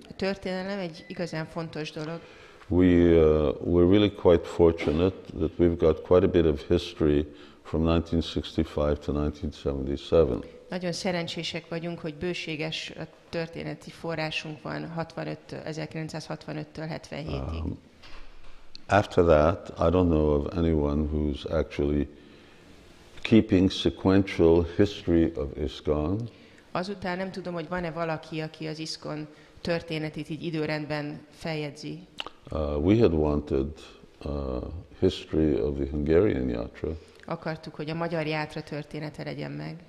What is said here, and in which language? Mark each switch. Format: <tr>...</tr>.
<hu>A történelem egy igazán fontos dolog.</hu> <en>We're really quite fortunate that we've got quite a bit of history from 1965 to 1977.</en> <hu>Nagyon szerencsések vagyunk, hogy bőséges történeti forrásunk van 1965-től 77-ig.</hu> <en>After that, I don't know of anyone who's actually keeping sequential history of ISKCON.</en> <hu>Azután nem tudom, hogy van-e valaki, aki az ISKCON történetét így időrendben feljegyzi.</hu> <en>We had wanted history of the Hungarian Yatra.</en> <hu>Akartuk, hogy a magyar játra története legyen meg.</hu>